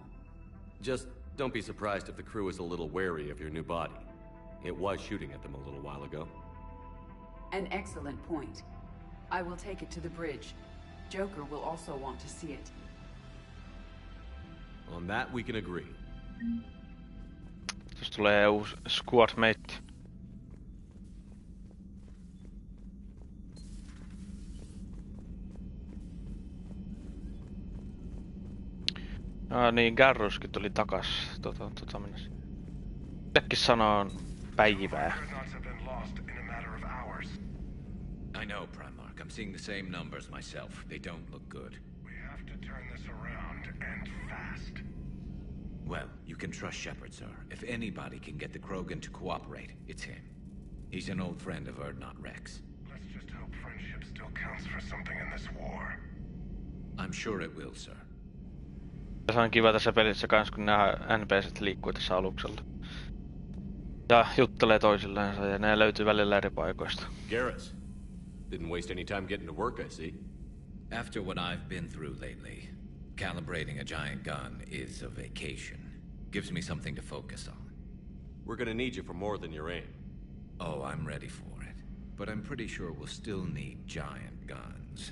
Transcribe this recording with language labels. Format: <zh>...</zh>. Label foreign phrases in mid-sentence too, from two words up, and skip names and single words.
<en>Just don't be surprised if the crew is a little wary of your new body. It was shooting at them a little while ago. An excellent point. I will take it to the bridge. Joker will also want to see it. On that we can agree.</en> <fi>Tuossa tulee uusi</fi> <en>squad mate.</en> <fi>Niin, Garruskin tuli takas. Mennäs. Mitäkin sanoo päivää.</fi> <en>I know, Primarch. I'm seeing the same numbers myself. They don't look good. We have to turn this around, and fast. Well, you can trust Shepard, sir. If anybody can get the Krogan to cooperate, it's him. He's an old friend of Urdnot Rex. Let's just hope friendship still counts for something in this war. I'm sure it will, sir.</en> <fi>Se on kiva tässä pelissä kans, kun nämä NPCt liikkuu tässä aluksella. Ja juttelee toisillensa ja ne löytyy välillä eri paikoista.</fi> <en>Garrus, didn't waste any time getting to work, I see. After what I've been through lately, calibrating a giant gun is a vacation. Gives me something to focus on. We're gonna need you for more than your aim. Oh, I'm ready for it. But I'm pretty sure we'll still need giant guns.</en>